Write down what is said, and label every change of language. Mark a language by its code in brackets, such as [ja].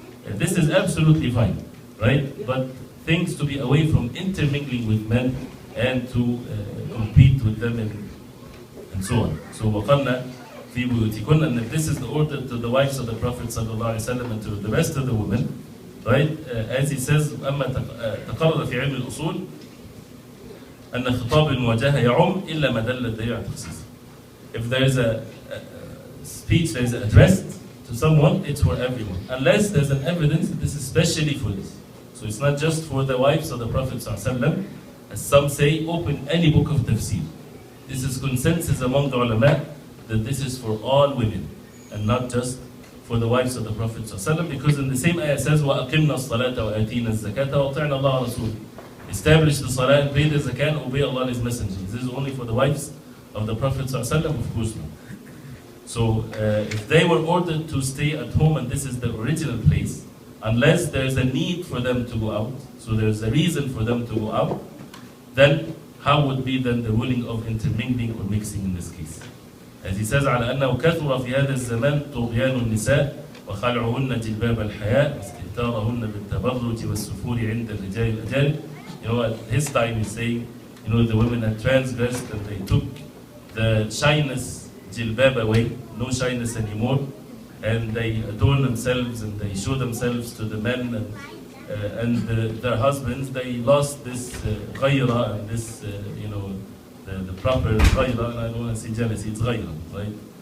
[en] This is absolutely fine, right? But things to be away from intermingling with men and to compete with them and so on. So [ar] وَقَرْنَ فِي بُيُوتِكُنَّ, [en] and if this is the order to the wives of the Prophet ﷺ and to the rest of the women, right? As he says, [ar] أَمَّا تَقَرَّ فِي عِلْمِ الْأُصُولِ أَنَّ خِطَابِ الْمُوَاجَهَةِ يَعُمْ إِلَّا مَا دَلَّ الدَّلِيلُ عَلَى التَّخْصِيصِ. [en] If there is a speech, there is addressed to someone, it's for everyone. Unless there's an evidence that this is specially for this. So it's not just for the wives of the Prophet ﷺ. As some say, open any book of tafsir. This is consensus among the ulama that this is for all women and not just for the wives of the Prophet ﷺ, because in the same ayah it says, [ar] وَأَقِمْنَا الصَّلَاةَ وَآتِينَا الزَّكَاةَ وَأَطِعْنَا اللَّهَ وَرَسُولَهُ. [en] establish the salah, pay the zakat, obey Allah and His Messenger. This is only for the wives of the Prophet ﷺ? Of course not. So if they were ordered to stay at home and this is the original place, unless there's a need for them to go out, so there's a reason for them to go out, then how would be then the ruling of intermingling or mixing in this case? As he says, [ar] على أنه كثر في هذا الزمان طغيان النساء وخلعهن جلباب الحياء واستهتارهن بالتبرج والسفور عند الرجال الأجانب. [en] You know, at his time he's saying, you know, the women had transgressed and they took the shyness jilbab away, no shyness anymore, and they adorn themselves and they show themselves to the men and their husbands. They lost this ghayra and this, you know, the proper ghayra, and I don't want to say jealousy, it's ghayra, right?